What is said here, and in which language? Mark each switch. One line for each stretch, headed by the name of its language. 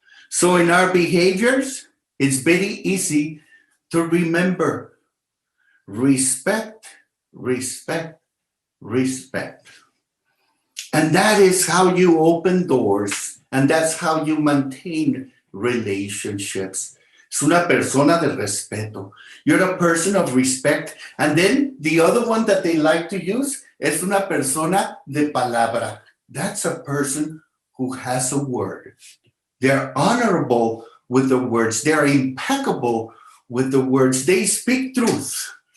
English: So in our behaviors, it's very easy to remember respect, respect, respect. And that is how you open doors, and that's how you maintain relationships.
Spanish: Es una persona de respeto.
English: You're a person of respect. And then the other one that they like to use
Spanish: es una persona de palabra.
English: That's a person who has a word. They're honorable with the words. They're impeccable with the words. They speak truth.